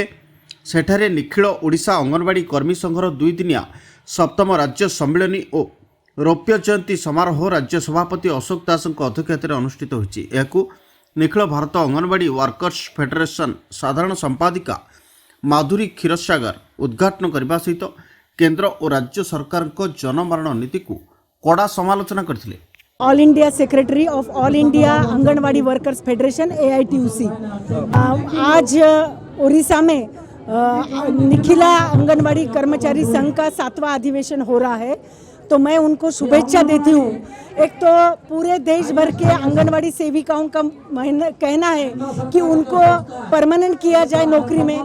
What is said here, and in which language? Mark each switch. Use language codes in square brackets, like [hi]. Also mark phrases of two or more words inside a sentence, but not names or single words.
[or] ସେଠାରେ ନିଖିଳ ଓଡ଼ିଶା ଅଙ୍ଗନବାଡ଼ି କର୍ମୀ ସଂଘର 2 ଦିନିଆ ସପ୍ତମ ରାଜ୍ୟ ସମ୍ମିଳନୀ ଓ ରୌପ୍ୟ ଜୟନ୍ତୀ ସମାରୋହ ରାଜ୍ୟ ସଭାପତି ଅଶୋକ ଦାସଙ୍କ ଅଧ୍ୟକ୍ଷତାରେ ଅନୁଷ୍ଠିତ ହୋଇଛି। ଏହାକୁ ନିଖିଳ ଭାରତ ଅଙ୍ଗନବାଡ଼ି ୱାର୍କର୍ସ ଫେଡେରେସନ ସାଧାରଣ ସମ୍ପାଦିକା ମାଧୁରୀ କ୍ଷୀରସାଗର ଉଦ୍ଘାଟନ କରିବା ସହିତ କେନ୍ଦ୍ର ଓ ରାଜ୍ୟ ସରକାରଙ୍କ ଜନମାରଣ ନୀତିକୁ କଡ଼ା ସମାଲୋଚନା କରିଥିଲେ। [en] All India Secretary of [hi] ऑल इंडिया आंगनवाड़ी वर्कर्स फेडरेशन AITUC आज उड़ीसा में निखिला आंगनवाड़ी कर्मचारी संघ का 7वां अधिवेशन हो रहा है, तो मैं उनको शुभेच्छा देती हूँ। एक तो पूरे देश भर के आंगनवाड़ी सेविकाओं का कहना है कि उनको परमानेंट किया जाए नौकरी में।